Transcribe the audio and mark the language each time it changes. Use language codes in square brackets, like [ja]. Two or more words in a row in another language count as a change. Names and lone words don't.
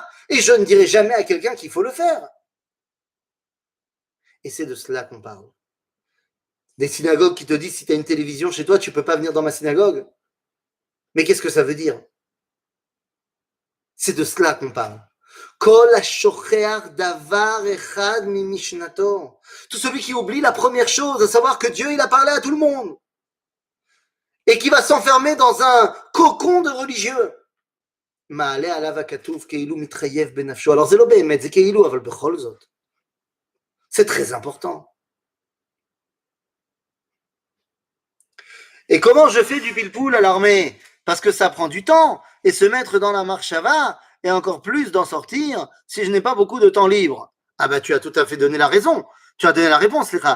[fr] Et je ne dirai jamais à quelqu'un qu'il faut le faire. Et c'est de cela qu'on parle. Des synagogues qui te disent si tu as une télévision chez toi, tu ne peux pas venir dans ma synagogue. Mais qu'est-ce que ça veut dire? C'est de cela qu'on parle. [he] כל השוכח דבר אחד ממשנתו. [fr] Tout celui qui oublie la première chose, à savoir que Dieu, il a parlé à tout le monde. Et qui va s'enfermer dans un cocon de religieux. [he] מעלה עליו הכתוב כאילו מתחייב בנפשו. Alors זה לא באמת, זה כאילו, אבל בכל זאת. [fr] C'est très important. Et comment je fais du pilpoul à l'armée? Parce que ça prend du temps. Et se mettre dans la marche va, et encore plus d'en sortir si je n'ai pas beaucoup de temps libre. Ah bah tu as tout à fait donné la raison. Tu as donné la réponse, Lécha.